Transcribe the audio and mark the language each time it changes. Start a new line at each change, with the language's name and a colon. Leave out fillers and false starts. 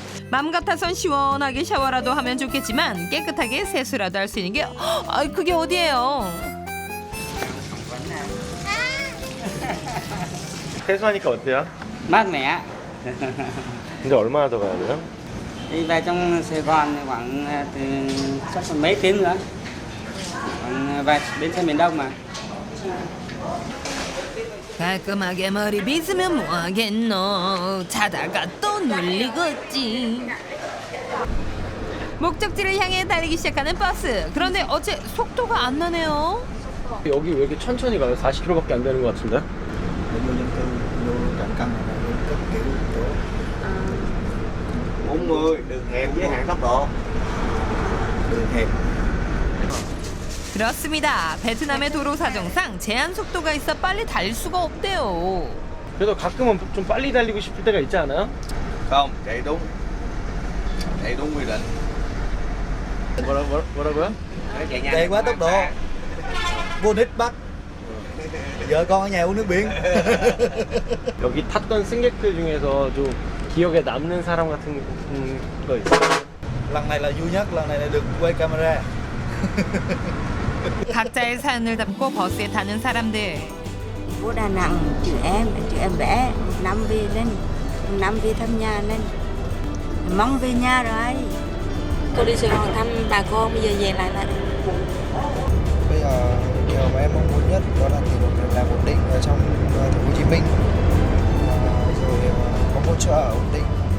Korean: 맘 같아선 시원하게 샤워라도 하면 좋겠지만 깨끗하게 세수라도 할 수 있는 게 그게 어디예요? 세수하니까 어때요?
Vietnamese: mát mẻ.
Korean: 이제 얼마나 더 가야 돼요?
Vietnamese: Đi về trong Sài Gòn khoảng từ chắc còn mấy tiếng nữa. Khoảng về đến xe miền Đông mà.
Korean: 깔끔하게 머리 빗으면 뭐하겠노. 자다가 또 눌리겠지. 목적지를 향해 달리기 시작하는 버스. 그런데 어째 속도가 안 나네요. 여기 왜 이렇게 천천히 가요? 40km밖에 안 되는 것 같은데?
Vietnamese: đường hẹp với hạn tốc độ. đường hẹp.
Korean: 그렇습니다. 베트남의 도로 사정상 제한 속도가 있어 빨리 달릴 수가 없대요. 그래도 가끔은 좀 빨리 달리고 싶을 때가 있지 않아요?
Vietnamese: Không, chạy đúng quy định.
Korean: 뭐라고요?
Vietnamese: Chạy quá tốc độ. Vô đích bắt. Vợ con ở nhà uống nước biển.
Korean: 여기 탔던 승객들 중에서 좀 기억에 남는 사람 같은 거 있어요?
Vietnamese: Lần này là vui nhất, lần này là được quay camera.
Korean: 각자의 사연을 담고 버스에 타는 사람들.
Vietnamese: Phố Đà Nẵng, chị em bé, năm về thăm nhà nên mong về nhà rồi. Tôi đi Sài Gòn thăm bà con, bây giờ về lại là Bây giờ điều mà em mong muốn nhất đó là tìm một việc làm ổn định ở trong thành phố Hồ Chí Minh, rồi có một chỗ ở ổn định